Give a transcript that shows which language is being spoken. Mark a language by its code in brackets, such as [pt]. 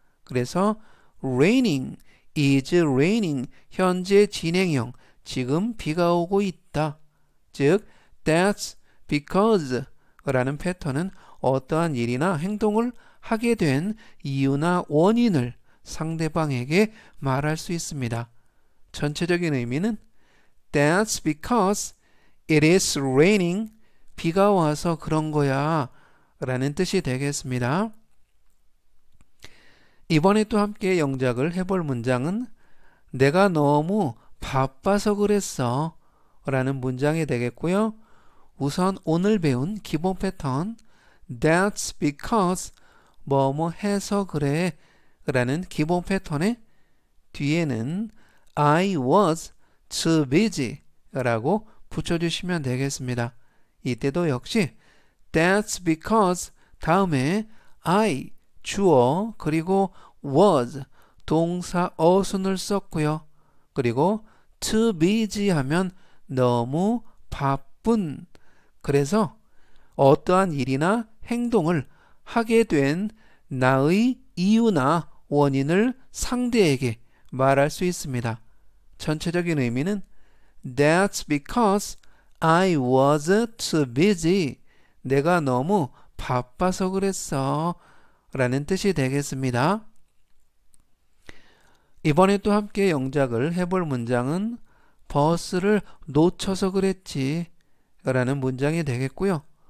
[ko] 그래서 raining, is raining, 현재 진행형, 지금 비가 오고 있다. 즉, that's because 라는 패턴은 어떠한 일이나 행동을 하게 된 이유나 원인을 상대방에게 말할 수 있습니다. 전체적인 의미는 [en] That's because it is raining. [ko] 비가 와서 그런 거야 라는 뜻이 되겠습니다. 이번에 또 함께 영작을 해볼 문장은 내가 너무 바빠서 그랬어 라는 문장이 되겠고요. 우선 오늘 배운 기본 패턴 That's because 뭐뭐 해서 그래 라는 기본 패턴의 뒤에는 [en] I was too busy [ko] 라고 붙여주시면 되겠습니다. 이때도 역시 That's because 다음에 I 주어 그리고 was 동사 어순을 썼고요. 그리고 too busy 하면 너무 바쁜. 그래서 어떠한 일이나 행동을 하게 된 나의 이유나 원인을 상대에게 말할 수 있습니다. 전체적인 의미는 [en] That's because I was too busy. [ko] 내가 너무 바빠서 그랬어 라는 뜻이 되겠습니다. 이번에 또 함께 영작을 해볼 문장은 버스를 놓쳐서 그랬지 라는 문장이 되겠고요.